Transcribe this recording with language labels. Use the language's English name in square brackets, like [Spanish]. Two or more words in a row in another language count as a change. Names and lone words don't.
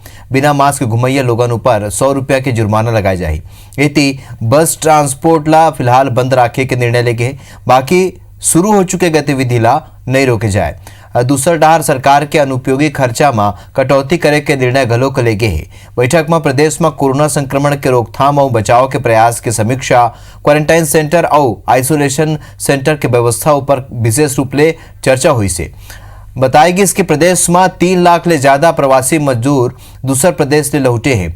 [Chhattisgarhi] बिना मास्क घुमैया लोगन ऊपर 100 रुपया के जुर्माना लगाए जाही। एती बस ट्रांसपोर्ट ला फिलहाल बंद रखे के निर्णय लेगे। बाकी शुरू हो चुके गतिविधि ला नहीं रोके जाए। दूसर डहार सरकार के अनुपयोगी खर्चा में कटौती करे के निर्णय घलो के लेगे है। बैठक में प्रदेश में कोरोना संक्रमण के रोकथाम और बचाव के प्रयास के समीक्षा, क्वारंटाइन सेंटर और आइसोलेशन सेंटर के व्यवस्था ऊपर विशेष रूप ले चर्चा हुई से। बताएगी इसके प्रदेश में 3 लाख ले ज्यादा प्रवासी मजदूर दूसर प्रदेश ले लौटे हैं।